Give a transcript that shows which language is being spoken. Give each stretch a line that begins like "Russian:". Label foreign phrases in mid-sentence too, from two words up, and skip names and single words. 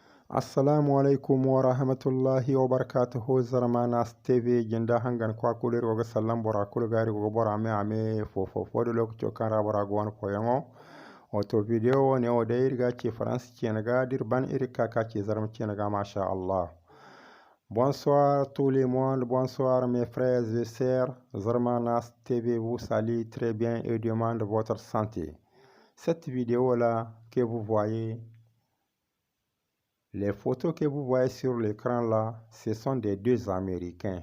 Arabic: السلام عليكم ورحمة الله وبركاته
Zarma: zarmanas TV jinda hangan kwa kulir goga salam bora kul gari goga bora ame fofo de lok chokara bora gwan poyango oto video ne o dair ga ci France ci naga dirban irika ka ci zarm ci naga
Arabic: ما شاء الله.
French: Bonsoir tout le monde, bonsoir mes frères et sœurs. Zarmanas TV vous salue très bien et demande votre santé. Cette vidéo là que vous voyez, les photos que vous voyez sur l'écran là, ce sont des deux Américains.